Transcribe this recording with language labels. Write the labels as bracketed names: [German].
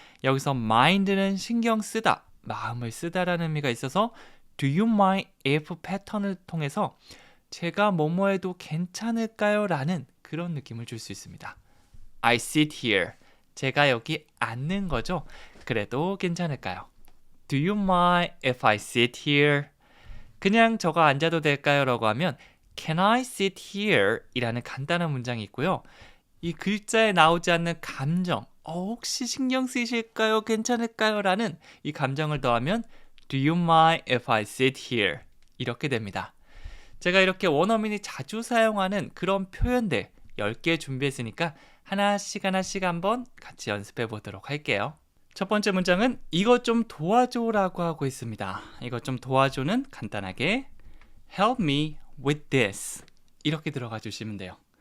[Korean] 여기서 mind는 신경 쓰다, 마음을 쓰다라는 의미가 있어서 [English] Do you mind if [Korean] 패턴을 통해서 제가 뭐뭐 해도 괜찮을까요? 라는 그런 느낌을 줄 수 있습니다. [English] I sit here. [Korean] 제가 여기 앉는 거죠. 그래도 괜찮을까요? [English] Do you mind if I sit here? [Korean] 그냥 저거 앉아도 될까요? 라고 하면 [English] Can I sit here? [Korean] 이라는 간단한 문장이 있고요. 이 글자에 나오지 않는 감정, 혹시 신경 쓰이실까요? 괜찮을까요? 라는 이 감정을 더하면 [English] Do you mind if I sit here? [Korean] 이렇게 됩니다. 제가 이렇게 원어민이 자주 사용하는 그런 표현들 10개 준비했으니까 하나씩 한번 같이 연습해 보도록 할게요. 첫 번째 문장은 이것 좀 도와줘 라고 하고 있습니다. 이것 좀 도와줘는 간단하게 [English] Help me with this [Korean] 이렇게 들어가 주시면 돼요.